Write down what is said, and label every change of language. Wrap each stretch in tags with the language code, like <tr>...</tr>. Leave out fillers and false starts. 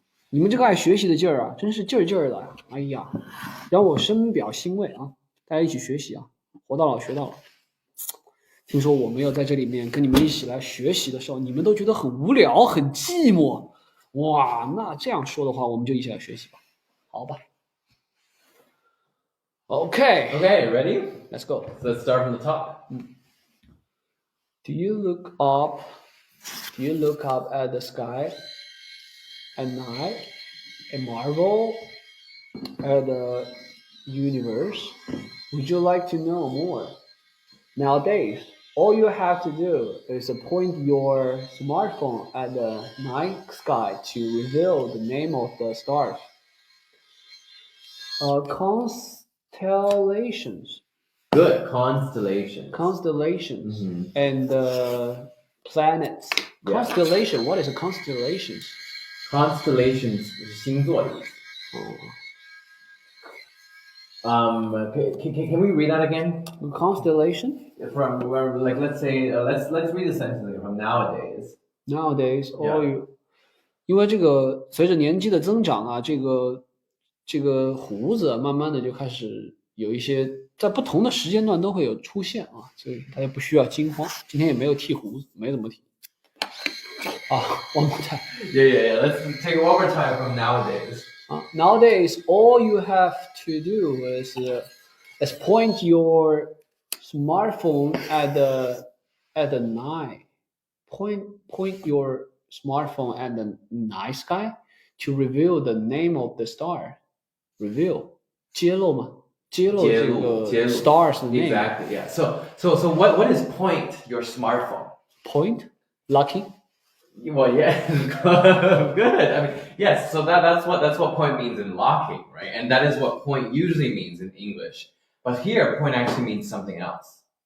<zh>你们这个爱学习的劲儿啊，真是劲儿的呀！哎呀，让我深表欣慰啊！大家一起学习啊，活到老学到老。听说我没有在这里面跟你们一起来学习的时候，你们都觉得很无聊、很寂寞，哇！那这样说的话，我们就一起来学习吧，好吧</zh> <en>Okay, ready? Let's go. So let's start from the top. Do you look up at the sky at night and marvel at the universe? Would you like to know more? Nowadays, all you have to do is point your smartphone at the night sky to reveal the name of the stars. Constellations. Good. Constellations. And planets. Constellation. What is a constellation?</en> <zh>Constellations 是星座的意思。</zh> <en>Can we read that again? Constellation From where, like, let's say, let's read the sentence from nowadays. nowadays, all</en> <zh>you 因为这个随着年纪的增长啊，这个胡子慢慢的就开始有一些在不同的时间段都会有出现啊，所以大家不需要惊慌。今天也没有剃胡子，没怎么剃。</zh> <en>啊，one more time. Yeah. Let's take one more time from nowadays. Nowadays, all you have to do is point your smartphone at the night. Point your smartphone at the night sky to reveal the name of the star.</en> <zh>Reveal 揭露嘛，揭露这个揭露</zh> <en>stars 的 name. Exactly. Yeah. So what is point your smartphone? Point lucky. Well, yeah, good. I mean, yes. So that's what point means in locking, right? And that is what point usually means in English. But here, point actually means something else.</en>